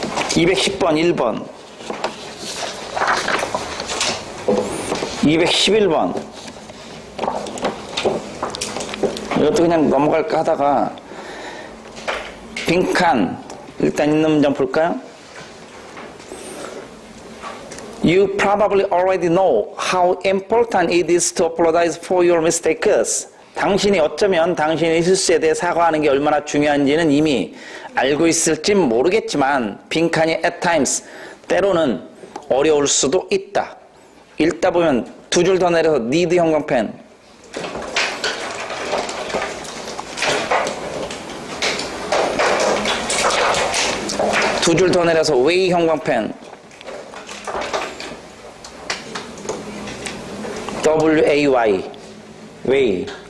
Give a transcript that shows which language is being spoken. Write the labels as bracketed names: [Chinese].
[Korean] 210번 1번. 211번. 이것도 그냥 넘어갈까 하다가 빈칸 일단 있는 문장 볼까요? [English] You probably already know how important it is to apologize for your mistakes. [Korean] 당신이 어쩌면 당신의 실수에 대해 사과하는 게 얼마나 중요한지는 이미 알고 있을지 모르겠지만 빈칸이 [English] at times, [Korean] 때로는 어려울 수도 있다. 읽다 보면 두 줄 더 내려서 need 형광펜, 두 줄 더 내려서 way 형광펜, W-A-Y, way.